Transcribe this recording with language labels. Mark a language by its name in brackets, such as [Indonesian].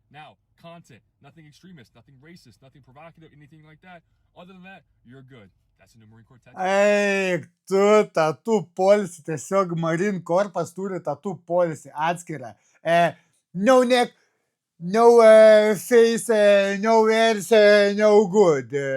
[English] Now, content, nothing extremist, nothing racist, nothing provocative, anything like that. Other than that, you're good. That's a new Marine Corps tattoo. [Lithuanian] Eik, tu tatų polisį. Tiesiog Marine Corps turi tatų polisį atskirą. [English] No neck, no face, no ears, no good.